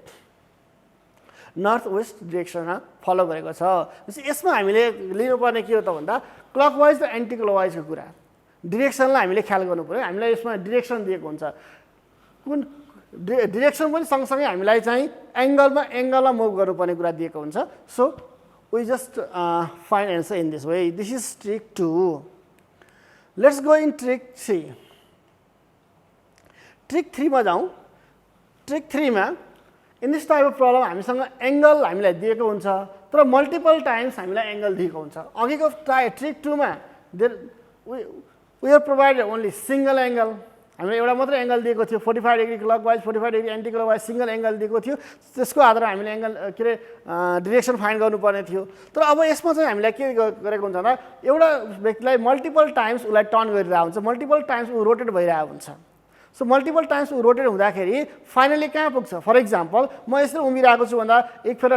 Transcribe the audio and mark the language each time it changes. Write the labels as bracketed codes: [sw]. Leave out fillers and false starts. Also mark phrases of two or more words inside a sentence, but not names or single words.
[en] north west [ne] डिरेक्सनमा फलो गरेको छ यसमा हामीले लिनुपर्ने के हो त भन्दा क्लकवाइज र एन्टी क्लकवाइजको कुरा डिरेक्सनलाई हामीले ख्याल गर्नु पऱ्यो हामीलाई यसमा डिरेक्सन दिएको हुन्छ कुन डिरेक्सन पनि सँगसँगै हामीलाई चाहिँ एङ्गलमा मुभ गर्नुपर्ने कुरा दिएको हुन्छ [en] so we just find answer in this way this is trick 2 let's go in trick 3 [ne] ट्रिक 3 मा जाउँ ट्रिक 3 मा [en] in this type of problem [ne] हामीसँग एङ्गल हामीलाई दिएको हुन्छ तर [en] multiple times [ne] हामीलाई एङ्गल दिएको हुन्छ अघिको ट्रिक 2 मा [en] we are provided only single angle [ne] हामीले एउटा मात्रै एङ्गल दिएको थियो 45 [en] degree clockwise [ne] 45 [en] degree anti clockwise single angle [ne] दिएको थियो त्यसको आधारमा हामीले एङ्गल के अरे डिरेक्सन फाइन्ड गर्नुपर्ने थियो तर अब यसमा चाहिँ हामीलाई के गरेको हुन्छ भन्दा एउटा व्यक्तिलाई [en] multiple times [ne] उसलाई टर्न गरिरहेको हुन्छ [en] multiple times [ne] ऊ रोटेट भइरहेको हुन्छ [en] so multiple times [ne] ऊ रोटेट हुँदाखेरि फाइनली कहाँ पुग्छ [en] for example [ne] म यसरी उभिरहेको छु भन्दा एक फेर